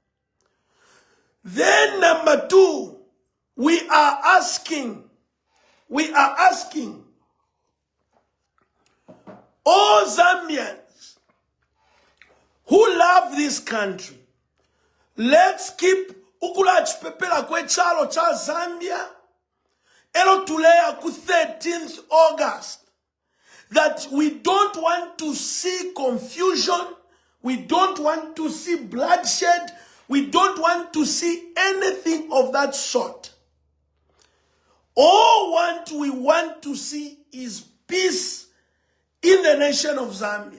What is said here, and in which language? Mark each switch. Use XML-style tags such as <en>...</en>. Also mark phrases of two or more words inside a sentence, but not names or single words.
<en>Then number two, we are asking all Zambians who love this country, let's keep</en> <bem>ukula chipepela kwe chalo cha Zambia, elo tulea ku</bem> <en>13th August. That we don't want to see confusion, we don't want to see bloodshed, we don't want to see anything of that sort. All we want to see is peace in the nation of Zambia.</en>